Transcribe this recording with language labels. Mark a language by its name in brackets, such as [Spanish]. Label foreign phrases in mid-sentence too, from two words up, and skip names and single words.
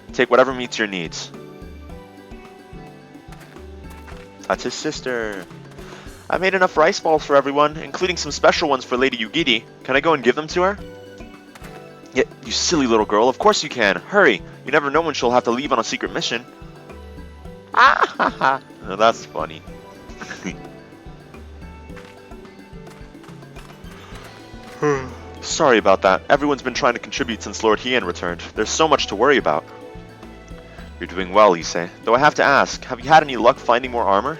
[English] Take whatever meets your needs. That's his sister. I made enough rice balls for everyone, including some special ones for Lady Yugiri. Can I go and give them to her? Yeah, you silly little girl, of course you can. Hurry! You never know when she'll have to leave on a secret mission. Ah ha ha! Oh, that's funny. Sorry about that. Everyone's been trying to contribute since Lord Hien returned. There's so much to worry about. You're doing well, Issei. Though I have to ask, have you had any luck finding more armor?